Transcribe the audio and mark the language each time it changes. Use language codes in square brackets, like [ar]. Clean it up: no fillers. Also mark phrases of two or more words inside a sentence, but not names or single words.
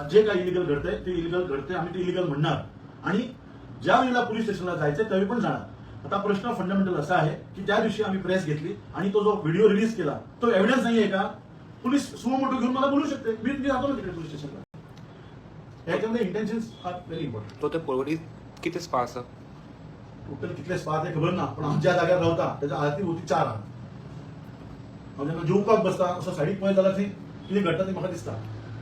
[mr] जे काही इलिगल घडतंय ते इलिगल घडतंय आम्ही ते इलिगल म्हणणार आणि ज्या वेळेला पोलीस स्टेशनला जायचंय त्यावेळी पण जाणार. आता प्रश्न फंडामेंटल असा आहे की त्या दिवशी आम्ही प्रेस घेतली आणि तो जो व्हिडिओ रिलीज केला तो एव्हिडन्स नाहीये का? पोलीस सुमोटो घेऊन मला बोलू शकते. मी जातो ना तिकडे पोलीस स्टेशनला. [en] ह्याच्यामध्ये intentions are very important. [kok] तो ते पोरबोरीत किती स्पा आसा? टोटल कितले स्पा ते खबर ना पण हांव ज्या जाग्यार रावता त्याच्या आरती भोवती 4 आहात. हांव जेन्ना जेवपाक बसता असो सायडीक पळयत जाल्यार थंय कितें घडटा तें म्हाका दिसता.